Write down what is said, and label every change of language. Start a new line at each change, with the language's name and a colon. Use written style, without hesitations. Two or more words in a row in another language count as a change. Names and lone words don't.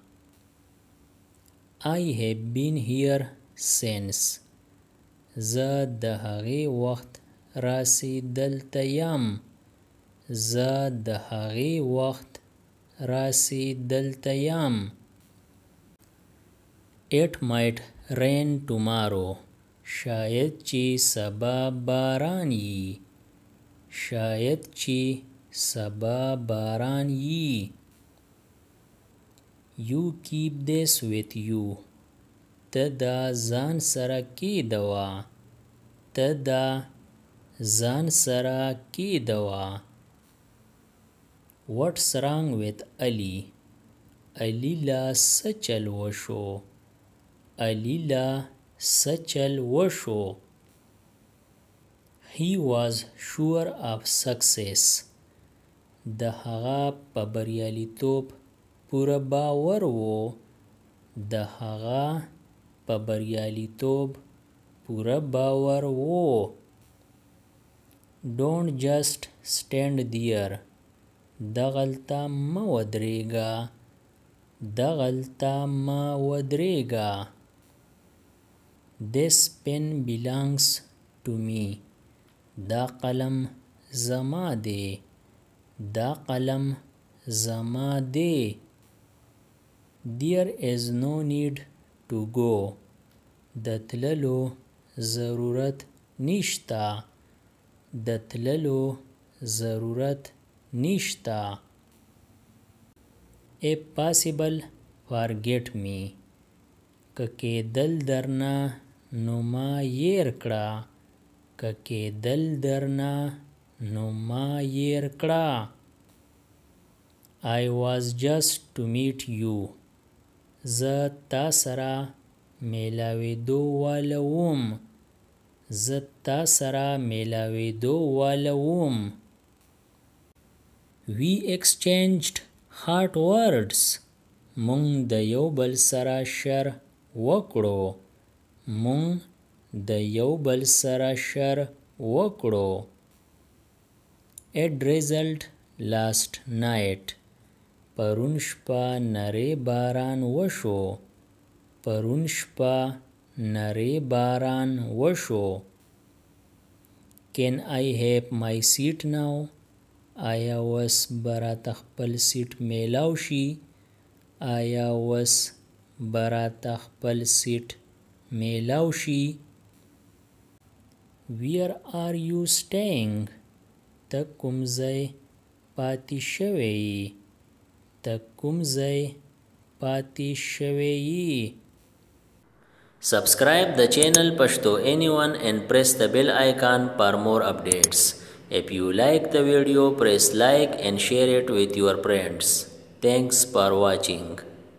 English: I have been here since
Pashto: زه د هغې وخت راسې دلته یم زه د هغې وخت راسې دلته یم
English: It might rain tomorrow
Pashto: شاید چې سبا باران یي شاید چې سبا باران یي
English: You keep this with you
Pashto: ته دا ځان سره کېدوه ته دا ځان سره کېدوه
English: What's wrong with Ali
Pashto: علي لا څه چل وشو علي لا څه چل وشو
English: He was sure of success
Pashto: د هغه په بریالیتوب پوره باور و د هغه په بریالیتوب پوره باور و
English: Don't just stand there
Pashto: دغلته مه ودرېږه دغلته مه ودرېږه
English: This pen belongs to me
Pashto: دا قلم زما دی دا قلم زما دی
English: There is no need to go
Pashto: د تللو ضرورت نشته د تللو ضرورت نشته
English: If possible forget me
Pashto: که کېدل درنه نو ما هېر کړه که کېدل درنه نو ما هېر کړه
English: I was just to meet you
Pashto: زه تا سره میلاوېدو واله وم زه تا سره میلاوېدو واله وم
English: We exchanged hot words
Pashto: مونږ د یو بل سره شر وکړو مونږ د یو بل سره شر وکړو
English: It drizzled last night
Pashto: پرون شپه نری باران وشو پرون شپه نری باران وشو
English: Can I have my seat now
Pashto: آیا وس براته خپل سیټ میلاو شي آیا وس براته خپل سیټ میلاو شي
English: Where are you staying
Pashto: ته کوم ځای پاتې شوی یې
English: ته کوم ځای پاتې شوی یې Subscribe the channel Pashto Anyone and press the bell icon for more updates. If you like the video, press like and share it with your friends. Thanks for watching.